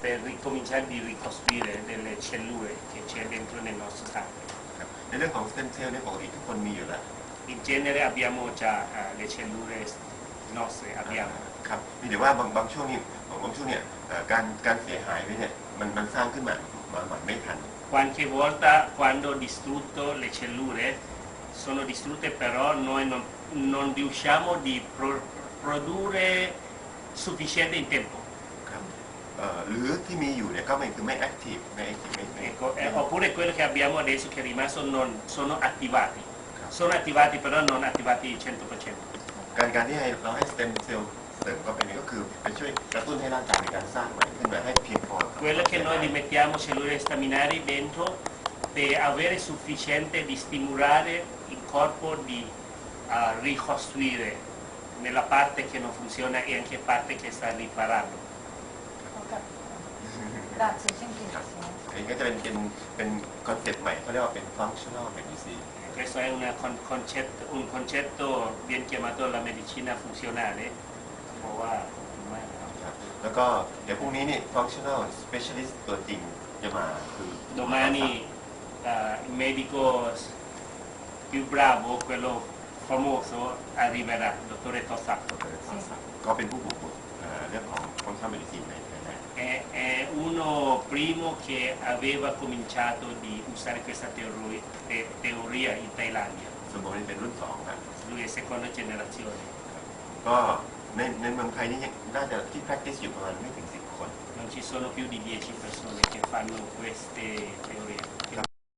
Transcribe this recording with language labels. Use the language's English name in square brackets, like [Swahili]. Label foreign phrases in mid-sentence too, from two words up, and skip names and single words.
[Italian] per ricominciare di ricostruire delle cellule che c'è dentro nel nostro sangue. [Thai] ในเรื่องของสเต็มเซลล์เนี่ยปกติทุกคนมีอยู่แล้ว [Italian] In genere abbiamo già le cellule nostre, abbiamo. [Thai] ครับมีแต่ว่าบางช่วงเนี่ยการเสียหายไปเนี่ยมันสร้างขึ้นมาไม่ทัน [Italian] Qualche volta quando ho distrutto le cellule sono distrutte però noi non riusciamo di produrre sufficiente in tempo. [Thai] ครับหรือที่มีอยู่เนี่ยก็ไม่แอคทีฟไม่ [Italian] Ecco, oppure quello che abbiamo adesso che è rimasto non sono attivati. Sono attivati però non attivati 100%. [Thai] การที่เราให้สเต็มเซลล์เสริมเข้าไปนี่ก็คือไปช่วยกระตุ้นให้ร่างกายในการสร้างใหม่ขึ้นมาให้เพียงพอ [Italian] Quello che noi rimettiamo cellule staminali dentro per avere sufficiente di stimolare il corpo di ricostruire nella parte che non funziona e anche parte che sta riparando. Grazie, gentilissimo. [Thai] อันนี้ก็จะเป็นคอนเซ็ปต์ใหม่เขาเรียกว่าเป็น [English] functional medicine [Italian] Questo è un concetto ben chiamato la medicina funzionale. [Thai] เพราะว่า แล้วก็เดี๋ยวพรุ่งนี้นี่ [English] functional specialist [Thai] ตัวจริงจะมาคือ [Italian] Domani il medico più bravo, quello famoso, arriverà, il dottore Tossato. [Thai] ก็เป็นผู้บุกเรื่องของ [English] functional medicine [Thai] ในไทยแลนด์ [Italian] È uno primo che aveva cominciato di usare questa teoria in Thailandia. [Thai] ส่วนผมนี่เป็นรุ่น2ครับ [Italian] Lui è seconda generazione. [Thai] ก็ในเมืองไทยนี่น่าจะที่ practice อยู่ประมาณไม่ถึง10 คน [Italian] Non ci sono più di 10 persone che fanno queste teorie.